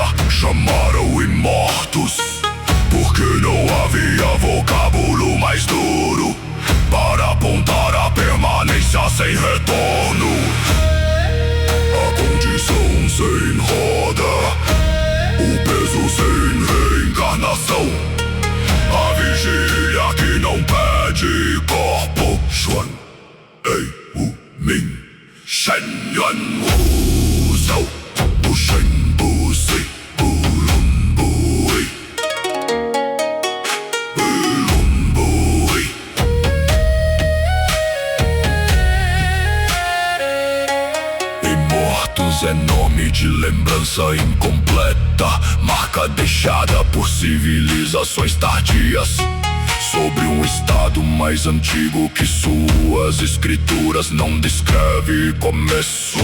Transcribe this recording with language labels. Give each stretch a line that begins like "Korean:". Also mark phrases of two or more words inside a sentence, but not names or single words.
Portuguese: Chamaram imortos porque não havia vocábulo mais duro para apontar a permanência sem retorno, a condição sem roda, o peso sem reencarnação, a vigília que não pede corpo. Xuan, Ei, Wu, Min, Shen, Yuan, Wu, Zhou, Bu, Shen, Bu, Si, Bu, Lun, Bu, Yi, Bu, Lun, Bu, Yi. Imortos é nome de lembrança incompleta, marca deixada por civilizações tardias sobre um estado mais antigo que suas escrituras não descreve começo.